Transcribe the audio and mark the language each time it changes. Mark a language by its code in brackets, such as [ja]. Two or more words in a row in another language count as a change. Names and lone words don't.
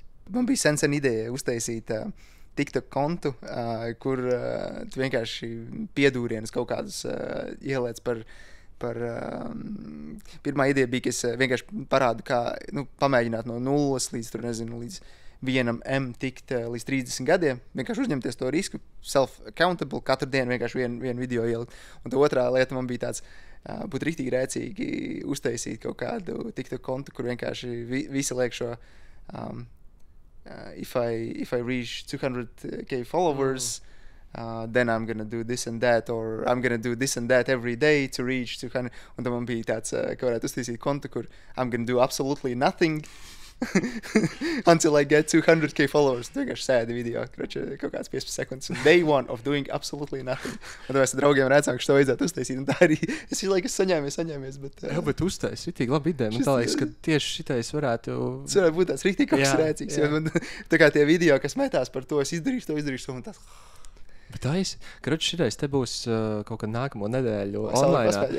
[lv] Man bija sen ideja uztaisīt TikTok kontu, kur tu vienkārši piedūrienas kaut kādus ieliec par pirmā ideja bija, ka es vienkārši parādu, kā pamēģināt no 0 līdz, tur nezinu, līdz 1 M tikt līdz 30 gadiem, vienkārši uzņemties to risku, self-accountable, katru dienu vienkārši vienu video ielikt. Un tā otrā lieta man bija tāds, būtu riktīgi rēcīgi uztaisīt kaut kādu TikTok kontu, kur vienkārši visi liek šo [en] if I reach 200k followers, then I'm gonna do this and that, or I'm gonna do this and that every day to reach 200. [lv] Un tad man bija tāds, ka varētu uztaisīt kontu, kur [en] I'm gonna do absolutely nothing until I get 200k followers. [lv] Tu vienkārši sēdi video, kaut kāds 15 sekundes. [en] Day one of doing absolutely nothing. [lv] Un tad mēs ar draugiem redzam, ka šo vajadzētu uztaisīt. Un tā arī es visu laiku saņēmies. Bet uztaisīt, ritīgi labi ideja. Man tā liekas, ka tieši šitais varētu... Tas varētu būt tāds ritīgi kaut kas rēcīgs. Man, tā kā tie video, kas metās par to, es izdarīšu to, un tas... Bet šitais te būs kaut kad nākamo nedēļu online.